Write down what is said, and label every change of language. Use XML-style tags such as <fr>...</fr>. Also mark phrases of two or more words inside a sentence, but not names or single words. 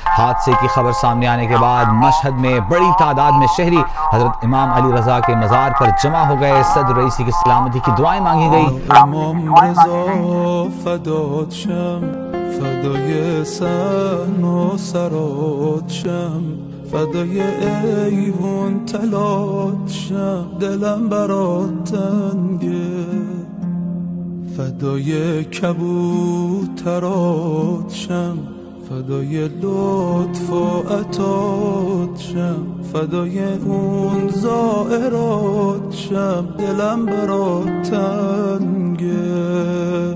<ur>حادثے کی خبر سامنے آنے کے بعد مشہد میں بڑی تعداد میں شہری حضرت امام علی رضا کے مزار پر جمع ہو گئے. صدر رئیسی کی سلامتی کی دعائیں مانگی گئی.</ur> <fa>فدای سن و سرات شم، فدای ایوون تلات شم، دلم برات تنگه، فدای کبوترات شم، فدای لطف و عطات شم، فدای اون زائرات شم، دلم برات تنگه.</fa>